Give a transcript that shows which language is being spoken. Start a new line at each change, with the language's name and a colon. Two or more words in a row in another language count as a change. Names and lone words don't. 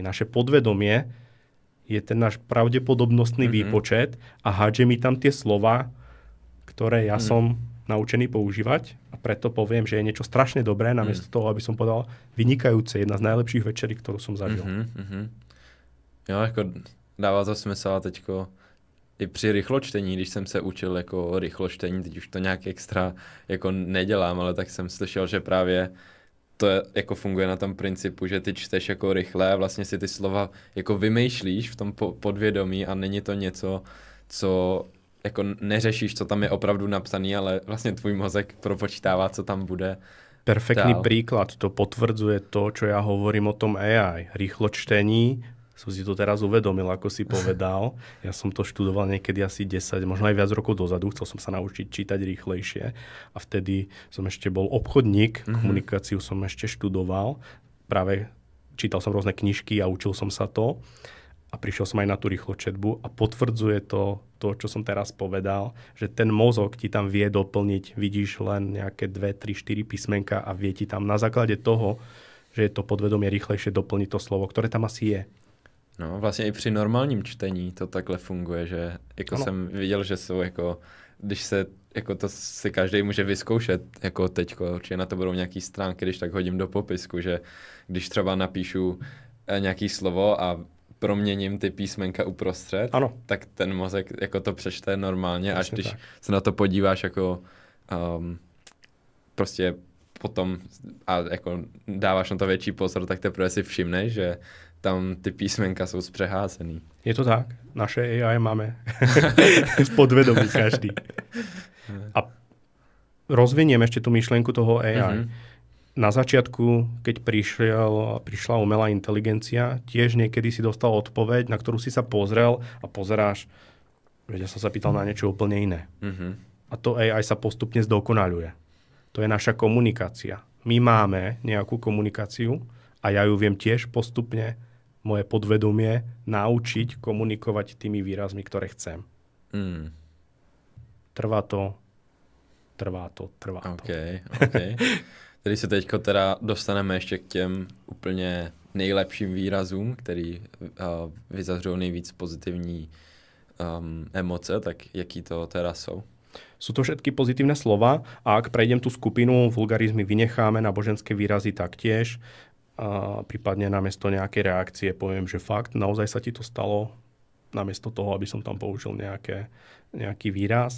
Slovak: Naše podvedomie je ten náš pravdepodobnostný výpočet a hádže mi tam tie slova, ktoré ja som naučený používať a preto poviem, že je niečo strašne dobré, namiesto toho, aby som povedal vynikajúce, jedna z najlepších večerí, ktorú som zažil.
Czech: Jo, jako dává to smysl a teďko i při rychločtení, když jsem se učil jako rychločtení, teď už to nějak extra jako nedělám, ale tak jsem slyšel, že právě to jako funguje na tom principu, že ty čteš jako rychle a vlastně si ty slova jako vymýšlíš v tom podvědomí a není to něco, co jako neřešíš, co tam je opravdu napsaný, ale vlastně tvůj mozek propočítává, co tam bude.
Slovak: Perfektný príklad, to potvrdzuje to, čo ja hovorím o tom AI. Rýchločtení, som si to teraz uvedomil, ako si povedal. Ja som to študoval niekedy asi 10, možno aj viac rokov dozadu. Chcel som sa naučiť čítať rýchlejšie. A vtedy som ešte bol obchodník, komunikáciu som ešte študoval. Práve čítal som rôzne knižky a učil som sa to. A prišiel som aj na tú rýchločetbu a potvrdzuje to, čo som teraz povedal, že ten mozog ti tam vie doplniť. Vidíš len nejaké 2, 3, 4 písmenka a vie ti tam na základe toho, že je to podvedomie rýchlejšie doplniť to slovo, ktoré tam asi je.
Czech: No, vlastně i při normálním čtení to takhle funguje, že jako jsem viděl, že jsou jako, když se, jako to si každý může vyzkoušet, jako teďko, určitě na to budou nějaký stránky, když tak hodím do popisku, že když třeba napíšu nějaký slovo a proměním ty písmenka uprostřed, tak ten mozek jako to přečte normálně, až když se na to podíváš jako prostě potom, a jako dáváš na to větší pozor, tak teprve si všimneš, že tam ty písmenka jsou zpřeházený.
Slovak: Je to tak. Naše AI máme v podvedomí každý. A rozviniem ešte tú myšlienku toho AI. Na začiatku, keď prišla umelá inteligencia, tiež niekedy si dostal odpoveď, na ktorú si sa pozrel a pozeráš, že ja som sa pýtal na niečo úplne iné. A to AI sa postupne zdokonaľuje. To je naša komunikácia. My máme nejakú komunikáciu a ja ju viem tiež postupne moje podvedomie naučiť komunikovať tými výrazmi, ktoré chcem. Trvá to. Okay.
Czech: Tedy se teďko teda dostaneme ještě k těm úplně nejlepším výrazům, který vyzařují nejvíc pozitivní emoce, tak jaký to teda jsou?
Slovak: Sú to všetky pozitívne slova a ak prejdem tú skupinu, vulgarizmy vynecháme, náboženské výrazy taktiež, prípadne namiesto nejakej reakcie poviem, že fakt, naozaj sa ti to stalo, namiesto toho, aby som tam použil nejaký výraz.